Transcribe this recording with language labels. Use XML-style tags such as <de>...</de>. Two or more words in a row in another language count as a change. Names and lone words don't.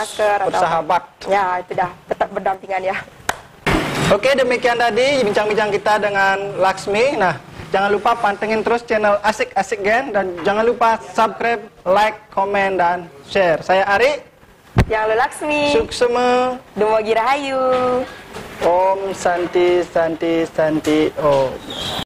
<id>masker bersahabat. Ya, itu dah, tetap berdampingan ya. Oke, demikian tadi bincang-bincang kita dengan Laksmi. Nah, jangan lupa pantengin terus channel Asik-Asik Gen, dan jangan lupa subscribe, like, komen, dan share. Saya Ari. Yang Laksmi,</id> <ban>Suksema. Dumogi Rahayu.</ban> <sa>Om Santi Santi Santi Om.</sa>